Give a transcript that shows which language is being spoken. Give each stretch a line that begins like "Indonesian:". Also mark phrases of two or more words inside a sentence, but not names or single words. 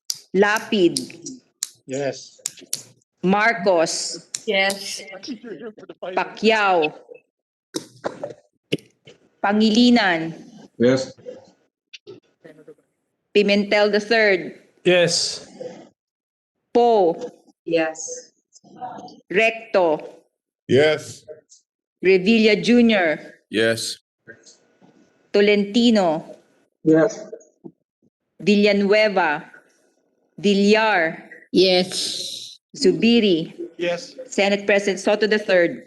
English: Lapid, Yes. Marcos, Yes. Pacquiao, Pangilinan, Yes. Pimentel III, Yes. Poe, Yes. Recto, Yes. Revilla Jr., Yes. Tolentino, Yes. Villanueva, Villar, Yes. Zubiri, Yes. Senate President Soto III.